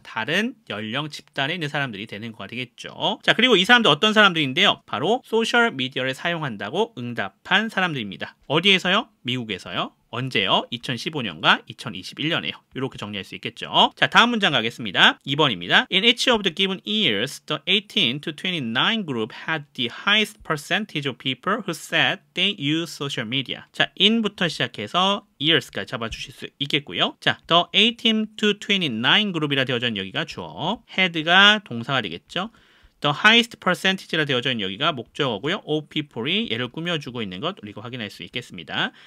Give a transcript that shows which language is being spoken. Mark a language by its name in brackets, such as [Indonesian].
[Korean] 다른 연령 집단에 있는 사람들이 되는 거가 되겠죠. 자, 그리고 이 사람들 어떤 사람들인데요? 바로 소셜미디어를 사용한다고 응답한 사람들입니다. 어디에서요? 미국에서요. 언제요? 2015년과 2021년에요. 이렇게 정리할 수 있겠죠. 자, 다음 문장 가겠습니다. 2번입니다. [English] In each of the given years, the 18 to 29 group had the highest percentage of people who said they use social media. [Korean] 자, in부터 시작해서 years까지 잡아주실 수 있겠고요. 자, the 18 to 29 그룹이라 되어져 있는 여기가 주어, had가 동사가 되겠죠. [English] The highest percentage [Korean] 라 되어져 있는 여기가 목적어고요. of people이 얘를 꾸며주고 있는 것 우리가 확인할 수 있겠습니다.